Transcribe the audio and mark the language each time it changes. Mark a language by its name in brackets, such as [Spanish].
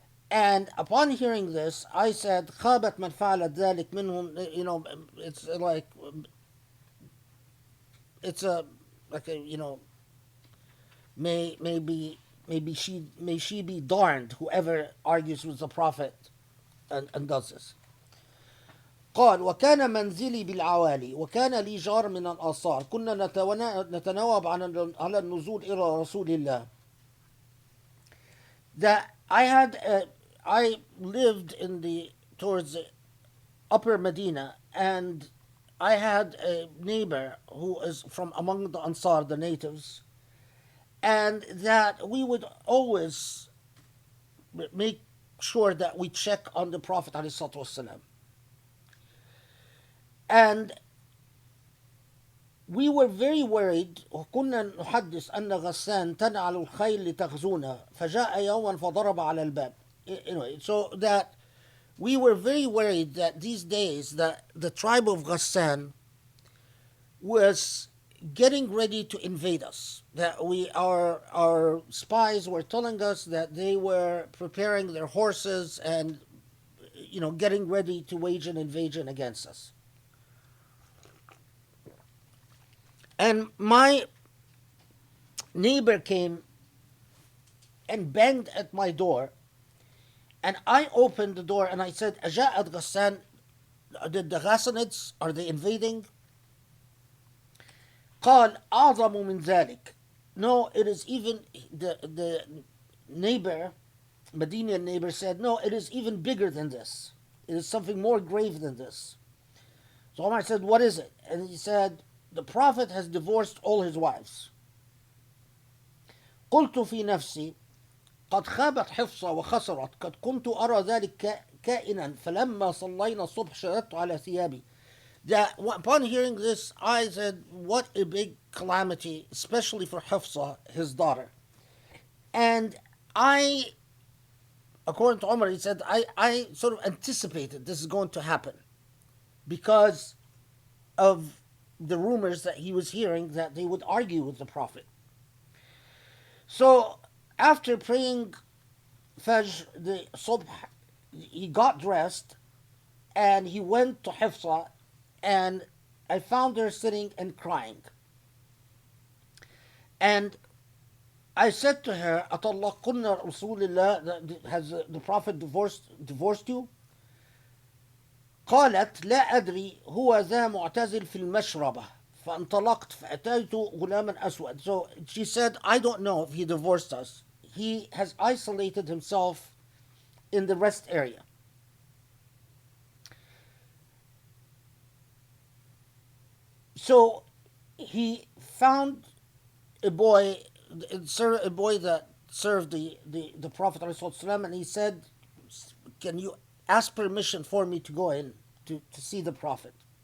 [English] And upon hearing this, I said, [Arabic] خابت من فعلت ذلك منهم. [English] You know, it's like, it's like a, you know, maybe she be darned, whoever argues with the Prophet and does this. [Arabic] قال وكان منزلي بالعوالي وكان لي جار من الآثار كنا نتناوب على النزول إلى رسول الله. [English] That I lived towards the upper Medina, and I had a neighbor who is from among the Ansar, the natives, and that we would always make sure that we check on the Prophet ﷺ. And we were very worried. [Arabic] وكنا نحدث أن غسان تنعل الخيل لتغزونا فجاء يوما فضرب على الباب. [English] Anyway, so that we were very worried that these days that the tribe of Ghassan was getting ready to invade us. That our spies were telling us that they were preparing their horses and, you know, getting ready to wage an invasion against us. And my neighbor came and banged at my door, and I opened the door and I said, [Arabic] أجاءت غسان, [English] did the Ghassanids, are they invading? [Arabic] قال أعظم من ذلك. [English] No, it is even, the neighbor, Medinian neighbor said, no, it is even bigger than this. It is something more grave than this. So Omar said, what is it? And he said, the Prophet has divorced all his wives. [Arabic] قلت في نفسي قد خابت حفصة وخسرت قد كنت أرى ذلك كائنا فلما صلينا الصبح شددت على ثيابي. [English] That upon hearing this, I said, what a big calamity, especially for Hafsa, his daughter. And I, according to Umar, he said, I sort of anticipated this is going to happen because of the rumors that he was hearing that they would argue with the Prophet. So after praying Fajr, the Subh, he got dressed and he went to Hafsa, and I found her sitting and crying. And I said to her, [Arabic] أطلقنا رسول الله, [English] has the Prophet divorced you? [Arabic] قالت لا أدري هو ذا معتزل في المشربة فانطلقت فأتيت غلاما أسود. [English] So she said, I don't know if he divorced us. He has isolated himself in the rest area. So he found a boy, a boy that served the Prophet ﷺ, and he said, can you ask permission for me to go in to see the Prophet?